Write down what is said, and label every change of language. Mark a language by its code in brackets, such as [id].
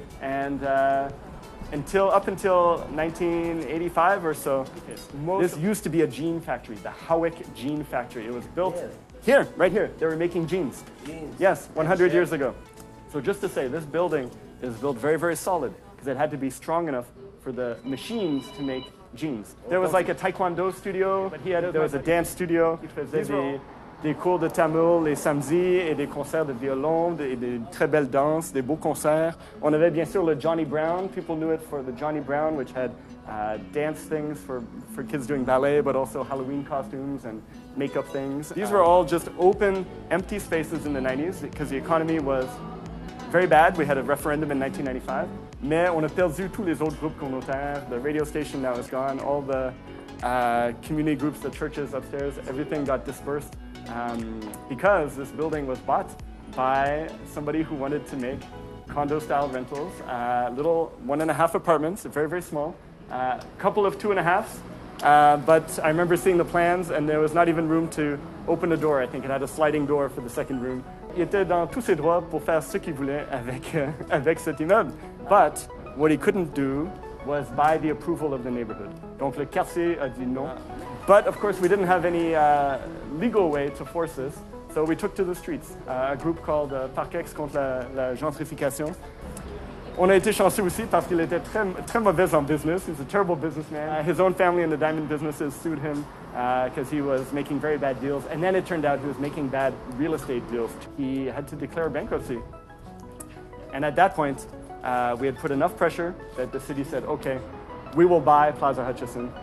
[en] And up until 1985 or so, this used to be a jean factory, the Howick Jean Factory. It was built here, right here. They were making jeans. Yes, 100 years ago. So just to say, this building is built very, very solid because it had to be strong enough for the machines to make jeans. There was like a taekwondo studio, but there was a dance studio. [fr] des cours de tamil les samedis et des concerts de violon et des très belles danses, des beaux concerts. On avait bien sûr le Johnny Brown. [en] People knew it for the Johnny Brown, which had dance things for kids doing ballet, but also Halloween costumes and makeup things. These were all just open, empty spaces in the 90s because the economy was very bad. We had a referendum in 1995. [fr] Mais on a perdu tous les autres groupes communautaires. [en] The radio station now is gone. All the community groups, the churches upstairs, everything got dispersed because this building was bought by somebody who wanted to make condo-style rentals, little 1.5 apartments, very, very small, couple of 2.5s. But I remember seeing the plans and there was not even room to open a door. I think it had a sliding door for the second room. [fr] Il était dans tous ses droits pour faire ce qu'il voulait avec cet immeuble. [en] But what he couldn't do was buy the approval of the neighborhood. [fr] Donc le quartier a dit non. [en] But of course we didn't have any legal way to force this. So we took to the streets, a group called Parc-Extension contre la gentrification. [fr] On a été chanceux aussi parce qu'il était très, très mauvais en business. [en] He's a terrible businessman. His own family in the diamond businesses sued him because he was making very bad deals. And then it turned out he was making bad real estate deals. He had to declare bankruptcy. And at that point, we had put enough pressure that the city said, okay, we will buy Plaza Hutchison.